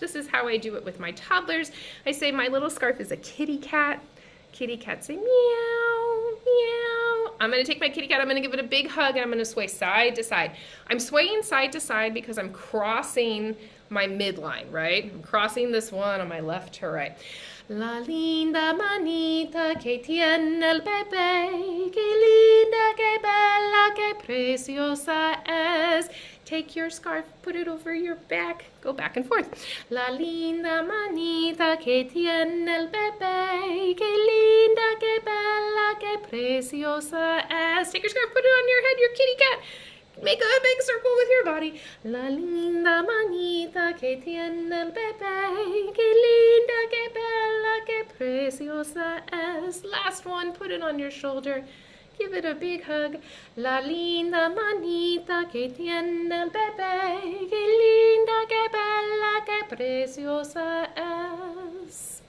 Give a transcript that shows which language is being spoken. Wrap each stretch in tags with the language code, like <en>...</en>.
<en>This is how I do it with my toddlers. I say my little scarf is a kitty cat. Kitty cat say meow, meow. I'm going to take my kitty cat, I'm going to give it a big hug, and I'm going to sway side to side. I'm swaying side to side because I'm crossing my midline, right? I'm crossing this one on my left to right.</en> <es>La linda manita que tiene el bebé, que linda, que bella, que preciosa es.</es> <en>Take your scarf, put it over your back, go back and forth.</en> <es>La linda manita que tiene el bebé, que linda, que bella, que preciosa es.</es> <en>Take your scarf, put it on your head, your kitty cat. Make a big circle with your body.</en> <es>La linda manita que tiene el bebé, que linda, que bella, que preciosa es.</es> <en>Last one, put it on your shoulder. Give it a big hug.</en> <es>La linda manita que tiene el bebé, que linda, que bella, que preciosa es.</es>